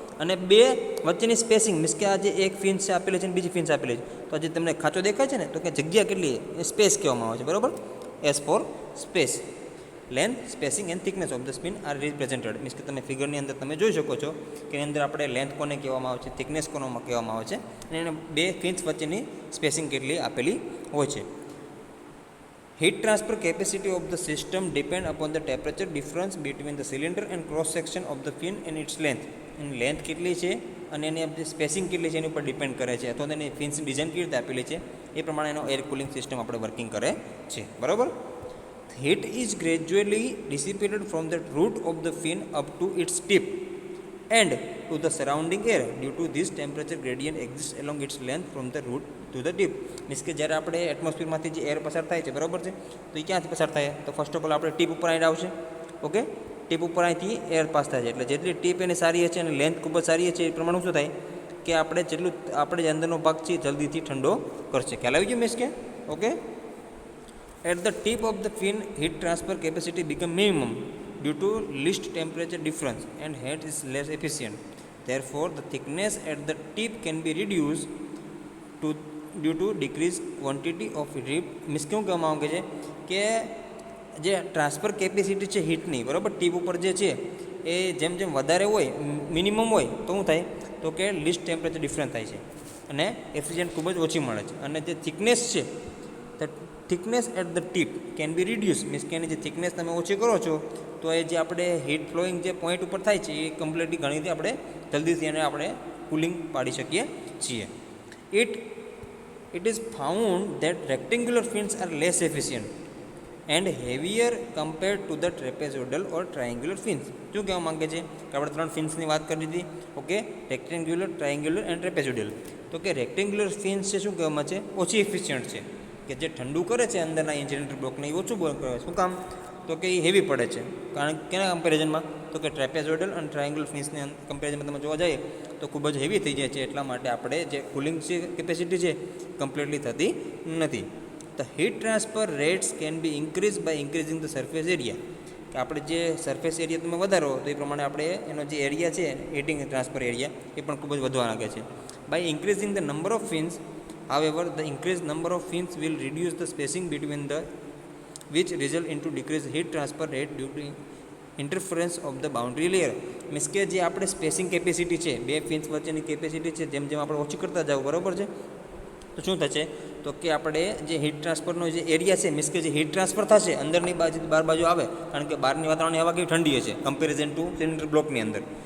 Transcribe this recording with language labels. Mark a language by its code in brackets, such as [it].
[gu] અને બે વચ્ચેની સ્પેસિંગ મીન્સ કે આ જે એક ફિન્સ છે આપેલી છે અને બીજી ફિન્સ આપેલી છે તો આ જે તમને ખાંચો દેખાય છે ને તો કે જગ્યા કેટલી એ સ્પેસ કહેવામાં આવે છે બરાબર S for space. [en] length spacing and thickness of the spin are represented [gu] means કે તમે ફિગરની અંદર તમે જોઈ શકો છો કે એની અંદર આપણે લેન્થ કોને કહેવામાં આવે છે થિકનેસ કોને કહેવામાં આવે છે અને એને બે ફિન્સ વચ્ચેની સ્પેસિંગ કેટલી આપેલી હોય છે. [en] Heat transfer capacity of the system depend upon the temperature difference between the cylinder and cross section of the fin and its length. [gu] Any length કેટલી છે અને એની સ્પેસિંગ કેટલી છે એની ઉપર ડિપેન્ડ કરે છે અથવા તો એની ફિન્સની ડિઝાઇન કેવી રીતે આપેલી છે એ પ્રમાણે એનો એર કુલિંગ સિસ્ટમ આપણે વર્કિંગ કરે છે બરાબર. [en] Heat is gradually dissipated from the root of the fin up to its tip and to the surrounding air due to this temperature gradient exist along its length from the root to the tip. [gu] Means કે જ્યારે આપણે એટમોસ્ફિયરમાંથી જે air પસાર થાય છે, બરાબર છે, તો એ ક્યાંથી પસાર થાય? તો ફર્સ્ટ ઓફ ઓલ આપણે ટીપ ઉપર આવીને આવશે. ઓકે, ટીપ ઉપર અહીંથી એર પાસ થાય છે, એટલે જેટલી ટીપ એની સારી હશે અને લેન્થ ખૂબ જ સારી છે, એ પ્રમાણે શું થાય કે આપણે જે અંદરનો ભાગ છે જલ્દીથી ઠંડો કરશે. ખ્યાલ આવી ગયો મીન્સ કે? [en] Okay, at the tip of the fin heat transfer capacity become minimum due to least temperature difference and heat is less efficient. Therefore, the thickness at the tip can be reduced due to decreased quantity of heat. [gu] Means કેવું કહેવામાં આવે છે કે જે transfer capacity છે હીટની, બરાબર, tip ઉપર જે છે એ જેમ જેમ વધારે હોય, મિનિમમ હોય, તો શું થાય તો કે લીસ્ટ ટેમ્પરેચર ડિફરન્સ થાય છે અને એફિશિયન્ટ ખૂબ જ ઓછી મળે છે. અને જે થિકનેસ છે, [en] The thickness at the tip can be reduce. [gu] Means કે એની જે થિકનેસ તમે ઓછી કરો છો તો એ જે આપણે હીટ ફ્લોઈંગ જે પોઈન્ટ ઉપર થાય છે એ કમ્પ્લીટલી ઘણીથી આપણે જલ્દીથી એને આપણે કુલિંગ પાડી શકીએ છીએ. [en] It is found that rectangular fins are less efficient and heavier compared to the trapezoidal or triangular fins. [gu] શું કહેવા માંગે છે કે આપણે 3 ફિન્સની વાત કરી હતી. Okay, rectangular, triangular and trapezoidal. તો કે રેક્ટેન્ગ્યુલર ફિન્સ છે શું કહેવામાં છે, ઓછી એફિશિયન્ટ છે, કે જે ઠંડુ કરે છે અંદરના ઇન્સિડેન્ટલ બ્લોકને એ ઓછું કરે. શું કામ? તો કે એ હેવી પડે છે. કારણ કે કેના કમ્પેરિઝનમાં? તો કે ટ્રેપેઝોઇડલ અને ટ્રાયંગ્યુલર ફિન્સની કમ્પેરિઝનમાં તમે જોવા જઈએ તો ખૂબ જ હેવી થઈ જાય છે. એટલા માટે આપણે જે કુલિંગ કેપેસિટી છે કમ્પ્લીટલી થતી નથી. [en] The heat transfer rates can be increase by increasing the surface area. [gu] કે આપણે જે સરફેસ એરિયા તમે વધારો તો એ પ્રમાણે આપણે એનો જે એરિયા છે હીટિંગ ટ્રાન્સફર એરિયા એ પણ ખૂબ જ વધવા લાગે છે. [en] By increasing the number of fins, however the increased number of fins will reduce the spacing between the which result into decreased heat transfer rate due to interference of the boundary layer. [gu] Means કે જે આપણે spacing capacity છે, બે fins વચ્ચેની capacity છે, જેમ જેમ આપણે ઓછી કરતા જાવ, બરાબર છે, તો શું થશે તો કે આપણે જે હીટ ટ્રાન્સફરનો જે એરિયા છે, મીન્સ કે જે હીટ ટ્રાન્સફર થશે અંદરની બાજુથી બહાર બાજુ આવે, કારણ કે બહારની વાતાવરણની હવા કેવી ઠંડી હશે કમ્પેરિઝન ટુ સિલિન્ડર બ્લોકની અંદર.